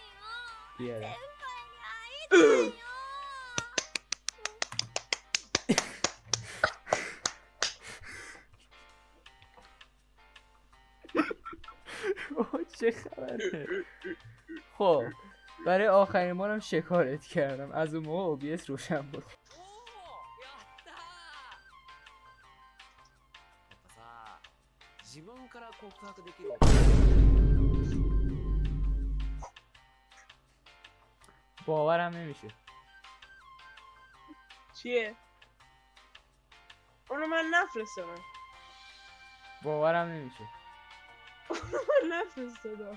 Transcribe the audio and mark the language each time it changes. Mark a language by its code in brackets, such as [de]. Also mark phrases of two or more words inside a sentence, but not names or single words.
[fa] بیاره اوه، چه خبره؟ خب برای آخرین بارم شکارت کردم. از اون موقع OBS روشن بود. [ja] 自分から告白できる [fa] باورم نمیشه. چیه؟ اونو من نفرستادم. باورم نمیشه. من نفرستادم.